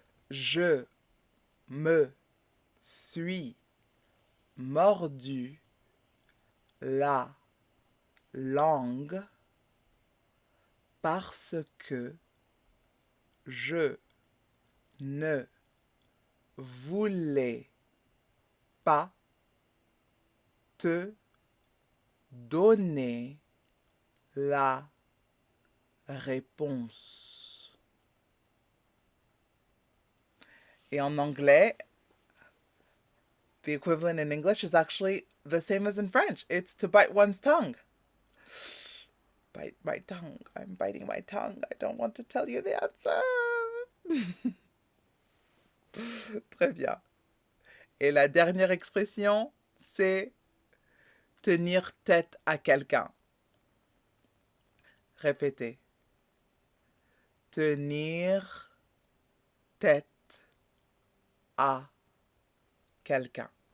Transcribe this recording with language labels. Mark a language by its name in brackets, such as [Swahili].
[French] Je me suis mordu la langue parce que je ne voulais pas te donner la réponse. Et en anglais, [English] the equivalent in English is actually the same as in French. It's to bite one's tongue. Bite my tongue. I'm biting my tongue. I don't want to tell you the answer. [French] Très bien. Et la dernière expression, c'est tenir tête à quelqu'un. Répétez. Tenir tête à quelqu'un.